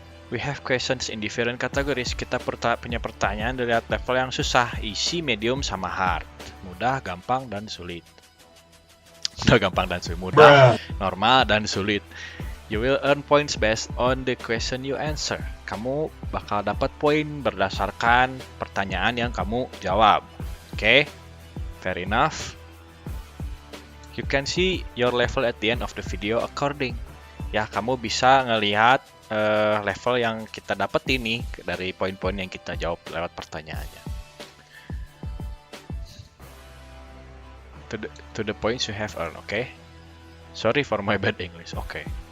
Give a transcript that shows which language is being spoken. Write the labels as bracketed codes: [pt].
[en] We have questions in different categories. [id] Kita punya pertanyaan dari level yang susah, [en] easy, medium, [id] sama [en] hard. [id] Mudah, gampang, dan sulit. Mudah, normal, dan sulit. [en] You will earn points based on the question you answer. [id] Kamu bakal dapat poin berdasarkan pertanyaan yang kamu jawab. [en] Oke? Fair enough. You can see your level at the end of the video according. [id] Ya, kamu bisa ngelihat level yang kita dapat ini dari poin-poin yang kita jawab lewat pertanyaannya. [en] To the points you have earned, okay? Sorry for my bad English, okay.